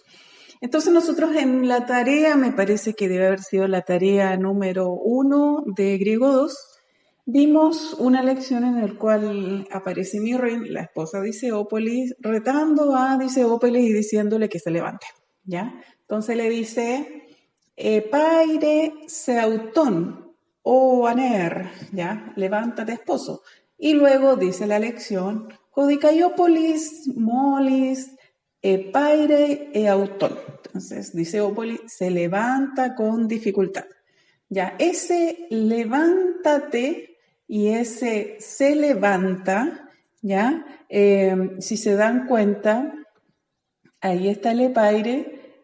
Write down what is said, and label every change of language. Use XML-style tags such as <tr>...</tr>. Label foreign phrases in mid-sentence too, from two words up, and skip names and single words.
<es>Entonces nosotros en la tarea, me parece que debe haber sido la tarea número 1 de Griego 2, vimos una lección en la cual aparece Mirren, la esposa de Diceópolis, retando a Diceópolis y diciéndole que se levante, ¿ya? Entonces le dice,</es> <el>αἶρε σεαυτόν, ὦ ἄνερ, ¿ya?</el> <es>Levántate, esposo. Y luego dice la lección,</es> <el>ὁ Δικαιόπολις μόλις αἴρει ἑαυτόν.</el> <es>Entonces, Diceópolis se levanta con dificultad. Ya, ese levántate y ese se levanta, ¿ya? Si se dan cuenta, ahí está el epaire.</es>